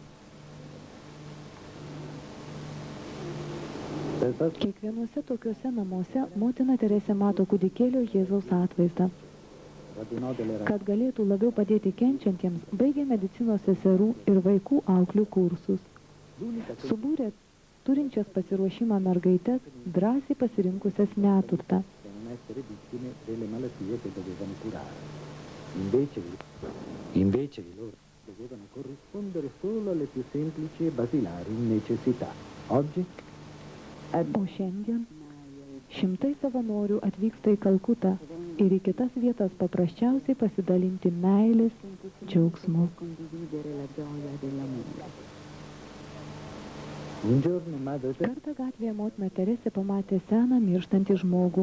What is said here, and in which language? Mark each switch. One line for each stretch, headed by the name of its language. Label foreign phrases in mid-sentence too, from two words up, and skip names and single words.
Lithuanian: Kiekvienuose tokiuose namuose motina Teresė mato kūdikėlio Jėzaus atvaizdą. Kad galėtų labiau padėti kenčiantiems, baigė medicinos seserų ir vaikų auklių kursus. Subūrė turinčias pasiruošimą mergaites, drąsiai pasirinkusias neturtą.
Italian: Invece di loro dovevano corrispondere solo alle più semplici e basilari necessità. Oggi
Lithuanian: O šiandien šimtai savanorių atvyksta į Kalkutą ir į kitas vietas paprasčiausiai pasidalinti meilės džiaugsmu. Kartą gatvėje motina Teresė pamatė seną mirštantį žmogų.